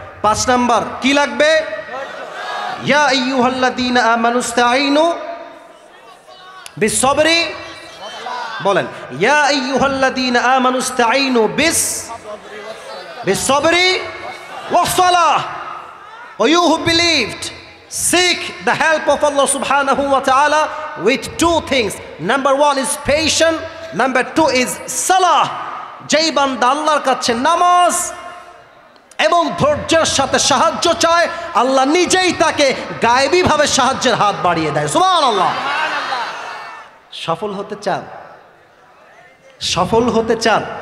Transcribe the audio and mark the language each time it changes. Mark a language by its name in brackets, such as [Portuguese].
[Bangla] 5 number কি লাগবে? [Arabic] ইয়া আইয়ুহাল্লাযীনা আমানুস্তাঈনু বিস-সাবরি। [Bangla] বলেন, [Arabic] ইয়া আইয়ুহাল্লাযীনা আমানুস্তাঈনু বিস-সাবরি ওয়াস-সালাহ। [English] Or you who believed, seek the help of Allah subhanahu wa ta'ala with 2 things. Number 1 is patience. Number 2 is salah. [Bangla] যেই বান্দা আল্লাহর কাছে নামাজ এবং ধৈর্যের সাথে সাহায্য চায়, আল্লাহ নিজেই তাকে গায়েবীভাবে সাহায্যের হাত বাড়িয়ে দেয়। সুবহানাল্লাহ। সফল হতে চান? সফল হতে চান?